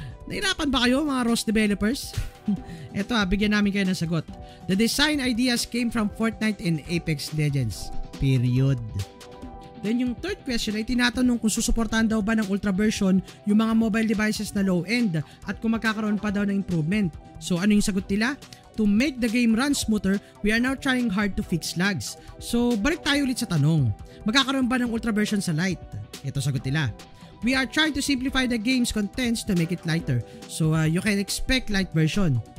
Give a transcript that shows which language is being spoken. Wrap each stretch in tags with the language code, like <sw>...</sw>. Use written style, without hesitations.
<tl>Nahirapan ba kayo mga ROS developers? Ito bigyan namin kayo ng sagot.</tl> <en>The design ideas came from Fortnite and Apex Legends.</en> <tl>Period. Then yung third question ay tinatanong kung susuportahan daw ba ng Ultra version yung mga mobile devices na low-end at kung magkakaroon pa daw ng improvement. So ano yung sagot nila?</tl> <en>To make the game run smoother, we are now trying hard to fix lags.</en> <tl>So balik tayo ulit sa tanong. Magkakaroon ba ng Ultra version sa Lite? Ito sagot nila.</tl> <en>We are trying to simplify the game's contents to make it lighter. So you can expect light version.</en>